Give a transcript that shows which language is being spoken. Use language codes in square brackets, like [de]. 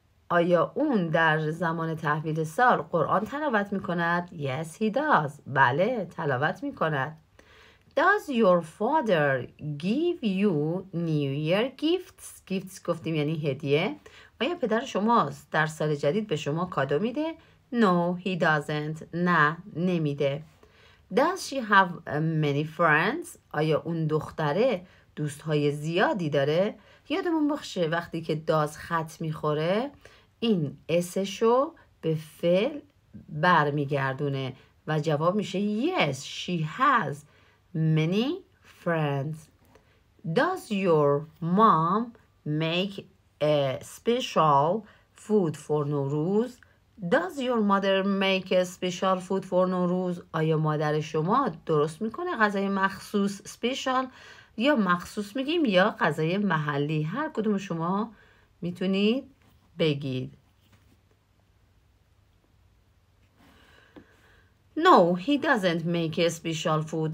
[fa] آیا اون در زمان تحویل سال قرآن تلاوت می کند؟ [en] Yes, he does. [fa] بله، تلاوت می کند. [en] Does your father give you New Year gifts? [fa] Gifts گفتیم یعنی هدیه. آیا پدر شما در سال جدید به شما کادو میده؟ [en] No, he doesn't. [fa] نه، نمیده. [en] Does she have many friends? [fa] آیا اون دختره دوستهای زیادی داره؟ یادمون باشه وقتی که داز خط میخوره این اسشو به فعل برمیگردونه و جواب میشه [en] Yes, she has many friends. Does your mom make a special food for Nowruz? Does your mother make a special food for Nowruz? [fa] آیا مادر شما درست میکنه غذای مخصوص special یا مخصوص میگیم یا غذای محلی؟ هر کدوم شما میتونید بگید. [en] No, he doesn't make a special food.